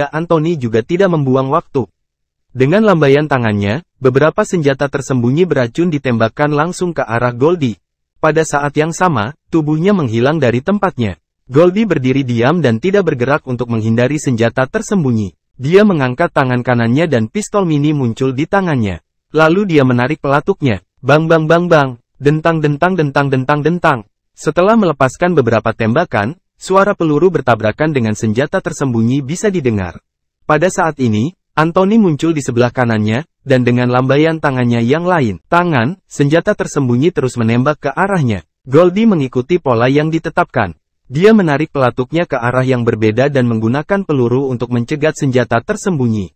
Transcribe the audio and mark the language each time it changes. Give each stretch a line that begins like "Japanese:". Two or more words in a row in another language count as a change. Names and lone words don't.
Indonesian: Anthony juga tidak membuang waktu. Dengan lambaian tangannya, beberapa senjata tersembunyi beracun ditembakkan langsung ke arah Goldie. Pada saat yang sama, tubuhnya menghilang dari tempatnya. Goldie berdiri diam dan tidak bergerak untuk menghindari senjata tersembunyi. Dia mengangkat tangan kanannya dan pistol mini muncul di tangannya. Lalu dia menarik pelatuknya. Bang bang bang bang, dentang dentang dentang dentang dentang. Setelah melepaskan beberapa tembakan, suara peluru bertabrakan dengan senjata tersembunyi bisa didengar. Pada saat ini, Anthony muncul di sebelah kanannya, dan dengan lambaian tangannya yang lain, senjata tersembunyi terus menembak ke arahnya. Goldie mengikuti pola yang ditetapkan. Dia menarik pelatuknya ke arah yang berbeda dan menggunakan peluru untuk mencegat senjata tersembunyi.